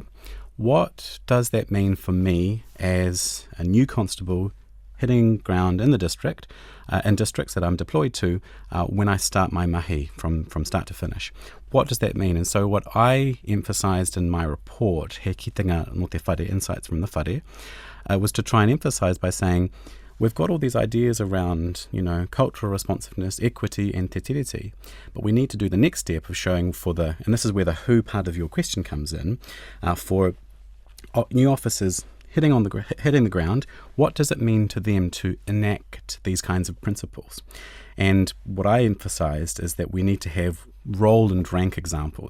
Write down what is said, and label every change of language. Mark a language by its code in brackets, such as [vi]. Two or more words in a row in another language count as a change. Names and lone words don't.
[en] What does that mean for me as a new constable hitting ground in the district, in districts that I'm deployed to, when I start my mahi from start to finish? What does that mean? And so what I emphasised in my report, He Kitinga no Te Whare, Insights from the Whare, was to try and emphasise by saying, we've got all these ideas around, cultural responsiveness, equity, and [mi] te tiriti, [en] but we need to do the next step of showing and this is where the who part of your question comes in, for new officers hitting the ground, what does it mean to them to enact these kinds of principles? And what I emphasised is that we need to have role and rank examples.